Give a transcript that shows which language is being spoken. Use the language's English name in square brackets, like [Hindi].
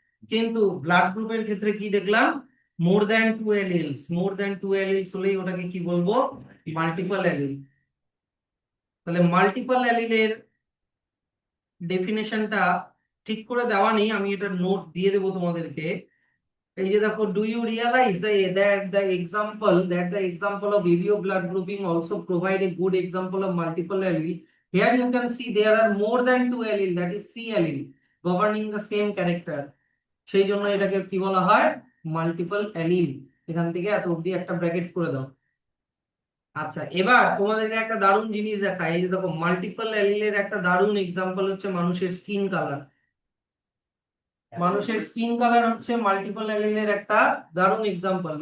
[Bangla] কিন্তু ব্লাড গ্রুপের ক্ষেত্রে কি দেখলাম? More than two অ্যালিলস, more than two অ্যালিলস হলেই ওটাকে কি বলবো? Multiple allele. তাহলে মাল্টিপল অ্যালিলের ডেফিনেশনটা ঠিক করে দেওয়া নেই, আমি এটা নোট দিয়ে দেবো তোমাদেরকে। এই যে দেখো, [English] Do you realise that the example of ABO blood grouping also provide a good example of multiple allele? Here you can see there are more than two allele, that is three allele governing the same character. [Bangla] সেই জন্য এটাকে কি বলা হয়? Multiple allele. এখান থেকে এত অব্দি একটা ব্র্যাকেট করে দাও। আচ্ছা, এবার তোমাদেরকে একটা দারুণ জিনিস দেখাই। এই যে দেখো, মাল্টিপল অ্যালিলের একটা দারুণ এক্সাম্পল হচ্ছে মানুষের স্কিন কালার। মানুষের স্কিন কালার হচ্ছে মাল্টিপল অ্যালিলের একটা দারুণ এক্সাম্পল।